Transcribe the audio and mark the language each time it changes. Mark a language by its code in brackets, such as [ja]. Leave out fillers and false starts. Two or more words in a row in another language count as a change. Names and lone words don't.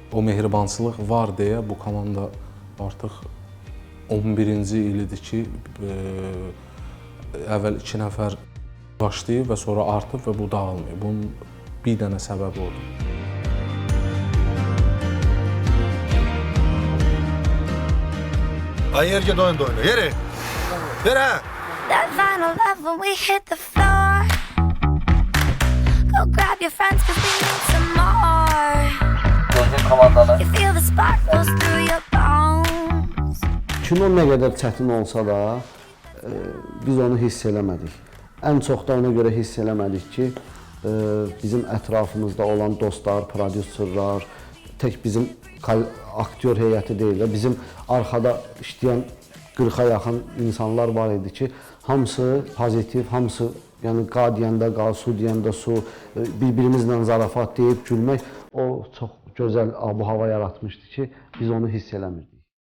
[az] O mehribançılıq var deyə bu komanda artıq 11-ci ilidir ki, əvvəl 2 nəfər başlayıb və sonra artıb və bu dağılmıyor. Bunun bir dənə səbəbi odur. Ay yerge doyun doyun. Yeri. Yere. [en] That final love when we hit the floor. Go grab your friends 'cause we need some more. You feel the spark goes through your bones. [az] Kino nə qədər çətin olsa da biz onu hiss eləmədik. Ən çox da ona görə hiss eləmədik ki, bizim ətrafımızda olan dostlar, prodüserlər, tək bizim aktyor heyəti deyil də, bizim arxada işləyən 40-a yaxın insanlar var idi ki, hamısı pozitiv, hamısı yəni qa deyəndə qa, su deyəndə su, bir-birimizlə zarafat deyib gülmək, o çox gözəl abu-hava yaratmışdı ki, biz onu hiss eləmirdik.